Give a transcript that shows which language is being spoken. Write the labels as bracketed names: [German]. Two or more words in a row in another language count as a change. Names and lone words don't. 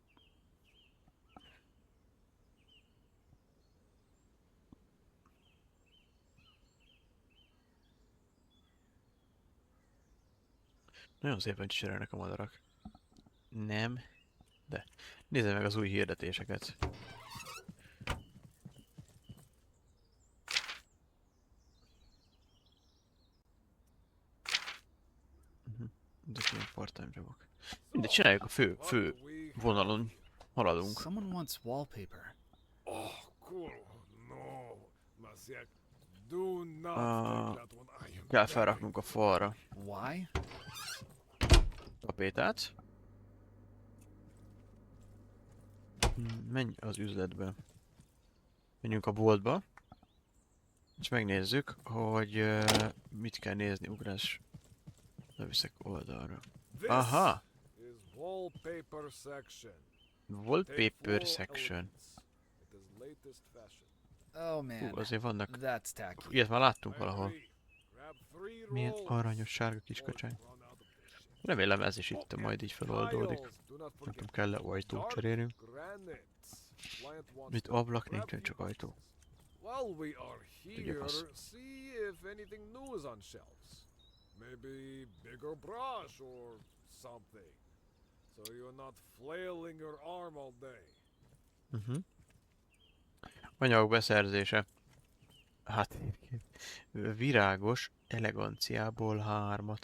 [Hungarian] Nagyon szépen cserélnek a madarak. Nem. De. Nézd meg az új hirdetéseket. Ezek ilyen part-time jobok. De csináljuk a fő vonalon. Haladunk. [English] Someone wants wallpaper. Oh, cool. No, Masiak, do not Ah, take that one. I am [Hungarian] Kell [English] very [Hungarian] felraknunk a falra [English] Why? [Hungarian] tapétát. Menj az üzletbe. Menjünk a boltba. És megnézzük, hogy mit kell nézni. Ugrás. Leviszek oldalra. [English] This Aha! is wallpaper section. Take Wallpaper full section. elements. It is latest fashion. Oh man, [Hungarian] Azért vannak. [English] that's tacky. [Hungarian] Ilyet már láttunk [English] I [Hungarian] valahol. [English] agree. Grab 3 [Hungarian] Milyen [English] rolls [Hungarian] aranyos sárga [English] before you [Hungarian] kiskacsány. [English] run out of this shit. [Hungarian] Remélem ez is itt [English] Oh, [Hungarian] majd [English] and [Hungarian] így feloldódik. [English] tiles, do not [Hungarian] Nem [English] forget. [Hungarian] tudom, kell-e ajtót [English] Dark [Hungarian] cserélünk. [English] granite. Client wants [Hungarian] Itt [English] to [Hungarian] ablak [English] grab [Hungarian] nincsen, [English] few [Hungarian] csak ajtó. [English] boxes. While we are [Hungarian] Tudja, [English] here, [Hungarian] fasz. [English] see if anything new is on shelves. Maybe bigger brush or something. So you're not flailing your arm all day. [Hungarian] Anyagok beszerzése. Hát, virágos eleganciából 3-at.